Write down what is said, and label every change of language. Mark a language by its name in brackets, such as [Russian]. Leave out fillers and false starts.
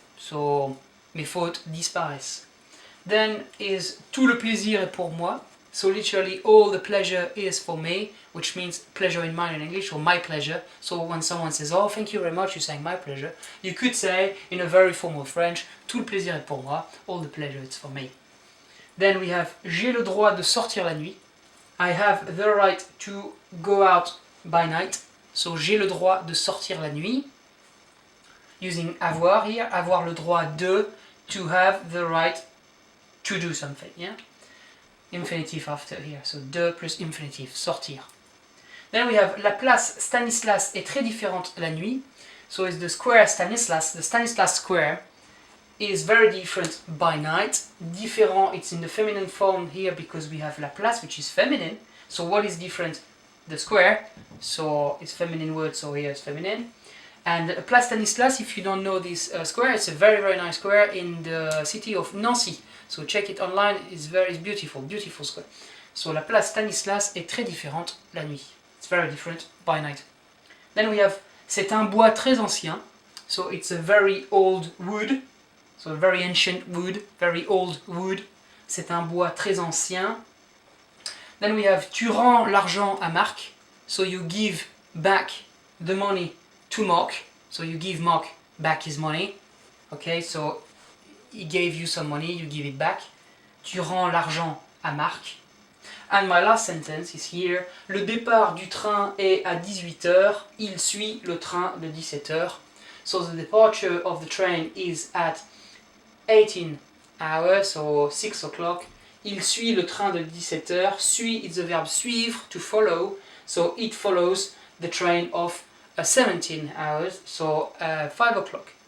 [French] So mes fautes disparaissent. [English] Then is [French] tout le plaisir est pour moi. [English] So literally all the pleasure is for me, which means pleasure in mine in English, or my pleasure. So when someone says, oh, thank you very much, you're saying my pleasure. You could say in a very formal French, [French] tout le plaisir est pour moi, [English] all the pleasure is for me. Then we have [French] j'ai le droit de sortir la nuit. [English] I have the right to go out by night. [French] So j'ai le droit de sortir la nuit. [English] Using avoir here, [French] avoir le droit de, [English] to have the right to do something, yeah? Infinitive after here, so de plus infinitive, sortir. Then we have [French] la place Stanislas est très différente la nuit. [English] So it's the square Stanislas, the Stanislas square is very different by night. Différent, it's in the feminine form here because we have la place, which is feminine. So what is different? The square, so it's feminine word, so here it's feminine. And Place Stanislas, if you don't know this square, it's a very, very nice square in the city of Nancy. So check it online, it's beautiful, beautiful square. [French] So la place Stanislas est très différente la nuit. [English] It's very different by night. Then we have [French] c'est un bois très ancien. [English] So it's a very old wood. So a very ancient wood, very old wood. [French] C'est un bois très ancien. [English] Then we have [French] tu rends l'argent à Marc. [English] So you give back the money to Mark, so you give Mark back his money. Okay, so he gave you some money, you give it back. [French] Tu rends l'argent à Marc. [English] And my last sentence is here. [French] Le départ du train est à 18h. Il suit le train de 17h. [English] So the departure of the train is at 18 hours, so 6 o'clock. [French] Il suit le train de 17h. [English] Suit is the verb suivre, to follow. So it follows the train of 17 hours, so 5 o'clock.